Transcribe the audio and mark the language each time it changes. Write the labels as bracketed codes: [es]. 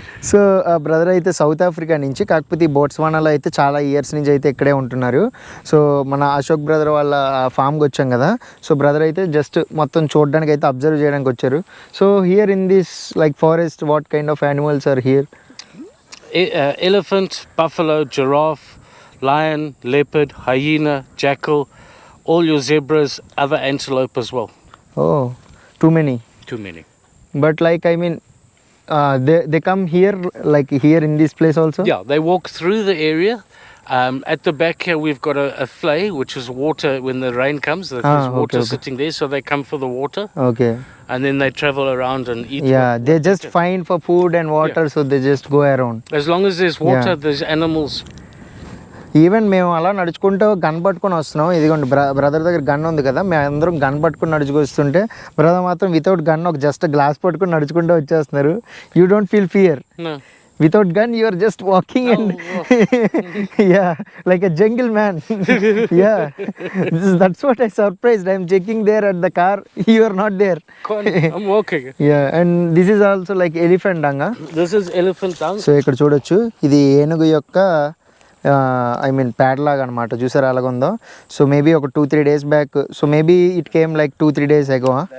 [te] So brother అయితే south Africa నుంచి, కాకపోతే ఈ బోట్స్వానాలో అయితే చాలా ఇయర్స్ నుంచి అయితే ఇక్కడే ఉంటున్నారు. సో మన అశోక్ బ్రదర్ వాళ్ళ ఫామ్కి వచ్చాం కదా, సో బ్రదర్ అయితే జస్ట్ మొత్తం చూడడానికి అయితే అబ్జర్వ్ చేయడానికి వచ్చారు. [en] So here in this like forest what kind of animals are here? Elephant, buffalo, giraffe, lion, leopard, hyena, jackal, all your zebras, other antelope as well. Oh, too many. Too many. But like I mean, they come here, like here in this place also? Yeah, they walk through the area. At the back here, we've got a flay, which is water when the rain comes. There's water sitting there, so they come for the water. Okay. And then they travel around and eat. Yeah, they just find for food and water, so they just go around. As long as there's water, there's animals. [te] Even మేము అలా నడుచుకుంటూ gun పట్టుకొని వస్తున్నాం. ఇదిగోండి brother దగ్గర gun ఉంది కదా, మేము అందరం గన్ పట్టుకొని నడుచుకొస్తుంటే బ్రదర్ మాత్రం వితౌట్ గన్ ఒక జస్ట్ గ్లాస్ పట్టుకొని నడుచుకుంటూ వచ్చేస్తున్నారు. [en] You don't feel fear? No. Without gun you are just walking and yeah, like a jungle man. Yeah, that's what I surprised. I'm checking there at the car, you are not there. I'm walking. Yeah, and this is also like elephant dung. This is elephant dung. [te] So ఇక్కడ చూడొచ్చు, ఇది ఏనుగు యొక్క I mean pad లాగా అనమాట. చూసారు అలాగుందో. [en] So maybe ఒక 2-3 days back, so maybe it came like 2-3 days ago.